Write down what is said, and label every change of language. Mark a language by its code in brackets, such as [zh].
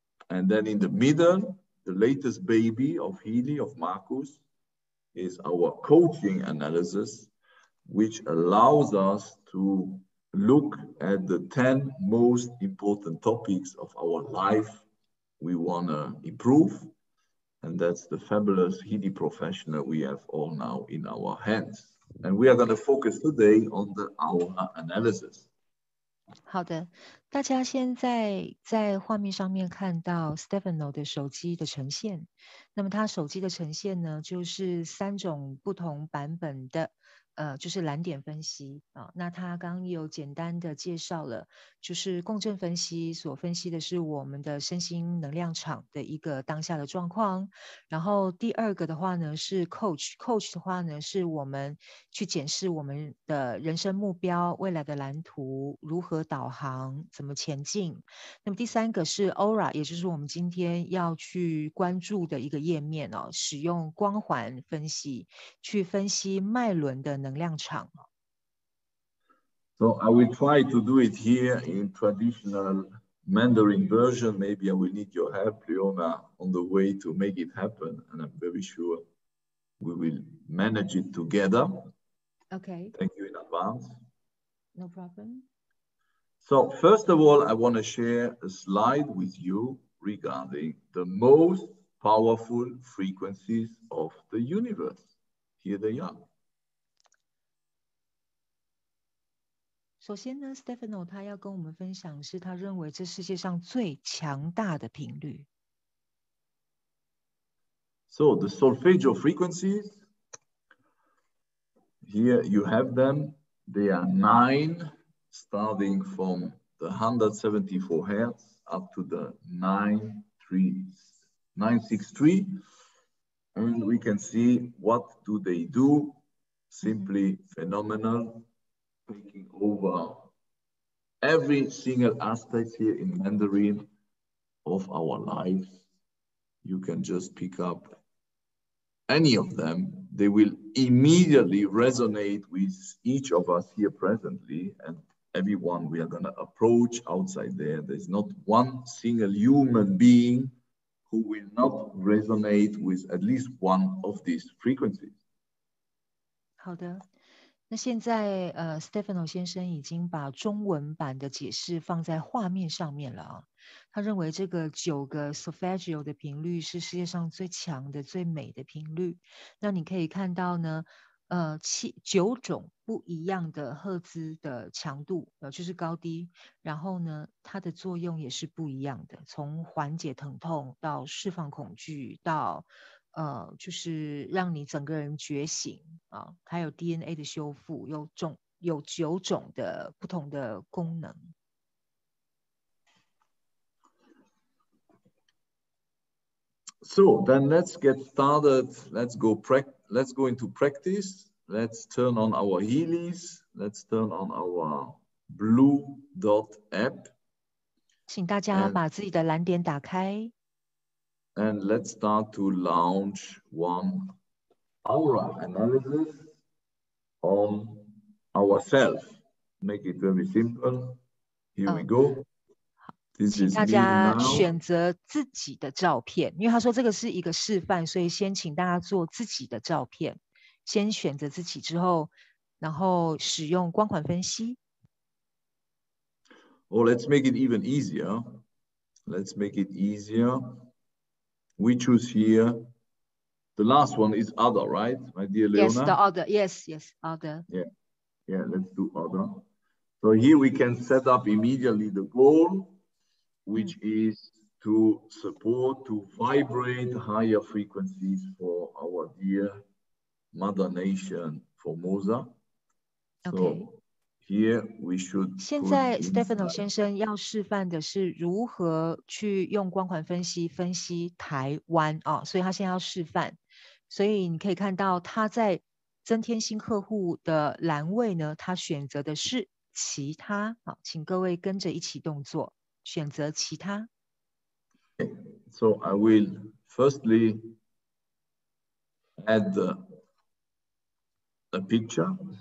[en] And then in the middle, the latest baby of Kidi, of Marcus, is our coaching analysis, which allows us to look at the 10 most important topics of our life we want to improve. And that's the fabulous Kidi professional we have all now in our hands. And we are going to focus today on the aura analysis. [zh] 好的，大家现在在画面上面看到 Stefano 的手机的呈现。那么他手机的呈现呢，就是3种不同版本的就是蓝点分析那他刚刚有简单的介绍了，就是共振分析所分析的是我们的身心能量场的一个当下的状况。然后第2个的话呢是 coach 的话呢是我们去检视我们的人生目标、未来的蓝图如何导航、怎么前进。那么第3个是 aura， 也就是我们今天要去关注的一个页面使用光环分析去分析脉轮的能量场。 [en] So I will try to do it here in traditional Mandarin version. Maybe I will need your help, Leona, on the way to make it happen. And I'm very sure we will manage it together. Okay. Thank you in advance. No problem. So first of all, I want to share a slide with you regarding the most powerful frequencies of the universe. Here they are. [zh] 首先呢 ，Stefano 他要跟我们分享是他认为这世界上最强大的频率。 [en] So the solfeggio frequencies, here you have them. They are 9, starting from the 174 hertz up to the 963. And we can see what do they do. Simply phenomenal, taking over every single aspect here in Mandarin of our life. You can just pick up any of them. They will immediately resonate with each of us here presently, and everyone we are going to approach outside there. There's not one single human being who will not resonate with at least one of these frequencies. [zh] 好的，那现在Stefano 先生已经把中文版的解释放在画面上面了啊。他认为这个9个 solfeggio 的频率是世界上最强的、最美的频率。那你可以看到呢，9种不一样的赫兹的强度，就是高低。然后呢，它的作用也是不一样的，从缓解疼痛到释放恐惧到就是让你整个人觉醒啊，还有 DNA 的修复，有9种的不同的功能。 [en] So then let's get started. Let's go into practice. Let's turn on our Heelys. Let's turn on our Blue Dot app. [zh] 请大家把自己的蓝点打开。 [en] And let's start to launch one aura analysis on ourselves. Make it very simple. Here we go. [zh] 请大家选择自己的照片，因为他说这个是一个示范，所以先请大家做自己的照片，先选择自己之后，然后使用光环分析。 [en] Oh, let's make it even easier. Let's make it easier. We choose here. The last one is other, right, my dear Leona? Yes, the other. Yes, other. Yeah, let's do other. So here we can set up immediately the goal, which is to support, to vibrate higher frequencies for our dear mother nation, Formosa. Okay. So here we should. [zh] 现在 Stefano 先生要示范的是如何去用光环分析分析台湾啊，所以他现在要示范。所以你可以看到他在增添新客户的栏位呢，他选择的是其他。好，请各位跟着一起动作。选择其他。 [en] So I will firstly add a picture.